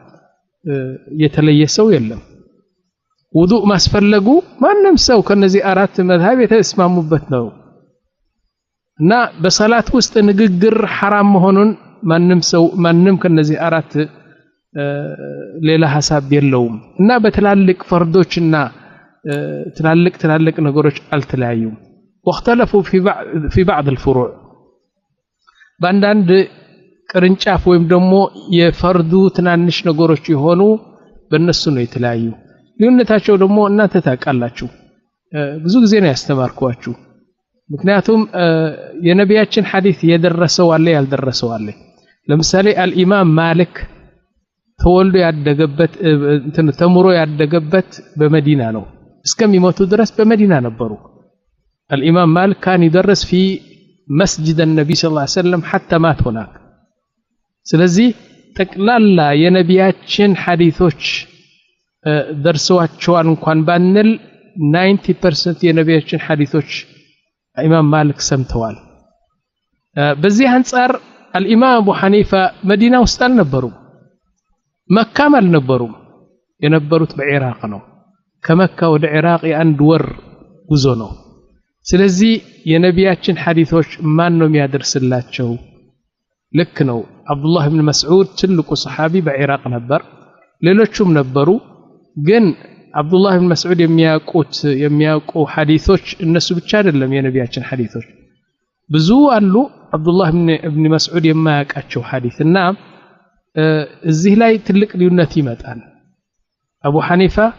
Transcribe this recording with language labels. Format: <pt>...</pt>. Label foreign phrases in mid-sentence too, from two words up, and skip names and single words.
<am>የተለየ ሰው የለም። ውዱእ ማስፈለጉ ማንም ሰው ከነዚህ አራት መዝሀብ የተስማሙበት ነው። እና በሰላት ውስጥ ንግግር ሐራም መሆኑን ማንም ከነዚህ አራት ሌላ ሐሳብ የለውም። እና በትላልቅ ፈርዶችና ትላልቅ ነገሮች አልተለያዩም።</am> <ar>واختلفوا في بعض الفروع</ar> <am>በአንዳንድ ቅርንጫፍ ወይም ደግሞ የፈርዱ ትናንሽ ነገሮች የሆኑ በእነሱ ነው የተለያዩ። ልዩነታቸው ደግሞ እናንተ ታውቃላችሁ። ብዙ ጊዜ ነው ያስተማርኳችሁ። ምክንያቱም የነቢያችን ሐዲስ የደረሰው አለ ያልደረሰው አለ። ለምሳሌ አልኢማም ማሊክ ተወልዶ ያደገበት ተምሮ ያደገበት በመዲና ነው። እስከሚሞቱ ድረስ በመዲና ነበሩ።</am> <ar>الإمام مالك كان يدرس في مسجد النبي صلى الله عليه وسلم حتى مات هناك.</ar> <am>ስለዚህ ጠቅላላ የነቢያችን ሐዲሶች ደርሰዋቸዋል እንኳን ባንል 90% የነቢያችን ሐዲሶች ኢማም ማሊክ ሰምተዋል። በዚህ አንፃር الإمام أبو حنيفة መዲና ውስጥ አልነበሩም። መካም አልነበሩም። የነበሩት በኢራቅ ነው። ከመካ ወደ ኢራቅ የአንድ ወር ጉዞ ነው። ስለዚህ የነቢያችን ሐዲሶች ማን ነው የሚያደርስላቸው? ልክ ነው። አብዱላህ ኢብኑ መስዑድ ትልቁ ሰሃቢ በኢራቅ ነበር። ሌሎቹም ነበሩ። ግን አብዱላህ ኢብኑ መስዑድ የሚያውቁ ሐዲሶች እነሱ ብቻ አይደለም የነቢያችን ሐዲሶች ብዙ አሉ አብዱላህ ኢብኑ መስዑድ የማያውቃቸው ሐዲስና እዚህ ላይ ትልቅ ልዩነት ይመጣል አቡ ሐኒፋ</am>